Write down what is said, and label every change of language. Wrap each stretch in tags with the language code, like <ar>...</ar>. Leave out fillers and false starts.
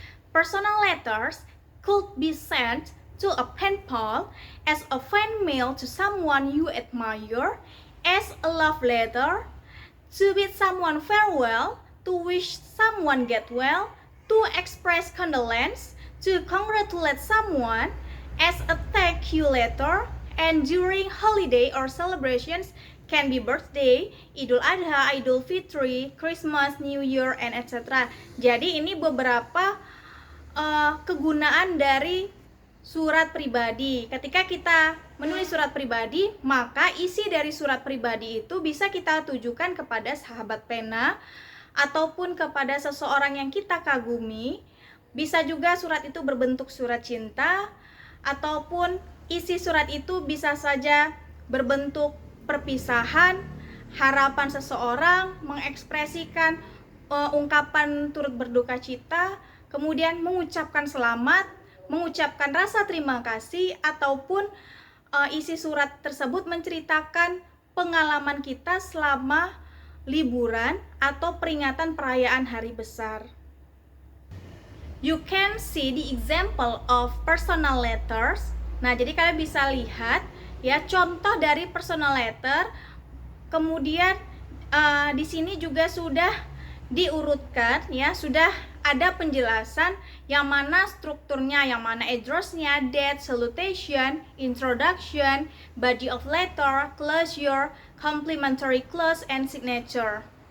<en>Personal letters could be sent to a pen pal, as a fan mail to someone you admire, as a love letter, to bid someone farewell, to wish someone get well, to express condolence, to congratulate someone, as a thank you letter, and during holiday or celebrations can be birthday, Idul Adha, Idul Fitri, Christmas, New Year, and etc.</en> <id>Jadi ini beberapa kegunaan dari surat pribadi. Ketika kita menulis surat pribadi, maka isi dari surat pribadi itu bisa kita tujukan kepada sahabat pena ataupun kepada seseorang yang kita kagumi. Bisa juga surat itu berbentuk surat cinta, ataupun isi surat itu bisa saja berbentuk perpisahan, harapan seseorang, mengekspresikan ungkapan turut berduka cita, kemudian mengucapkan selamat, mengucapkan rasa terima kasih, ataupun isi surat tersebut menceritakan pengalaman kita selama liburan atau peringatan perayaan hari besar.</id> <en>You can see the example of personal letters.</en> <id>Nah, jadi kalian bisa lihat ya contoh dari personal letter. Kemudian di sini juga sudah diurutkan ya, sudah ada penjelasan yang mana strukturnya, yang mana address-nya, date, salutation, introduction, body of letter, closure, complimentary clause, and signature.</id>